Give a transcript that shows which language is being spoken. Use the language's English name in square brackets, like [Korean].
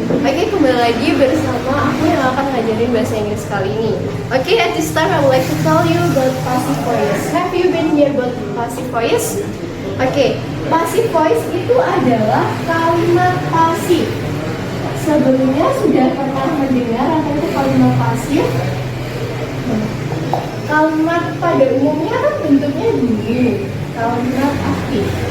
[Indonesian] Oke, kembali lagi bersama aku yang akan ngajarin bahasa Inggris kali ini. [English] Oke, at this time I would like to tell you about passive voice. Have you been here about passive voice? [Indonesian] Oke, passive voice itu adalah kalimat pasif. Sebelumnya sudah pernah mendengar apa itu kalimat pasif? Kalimat pada umumnya kan bentuknya gini, kalimat aktif.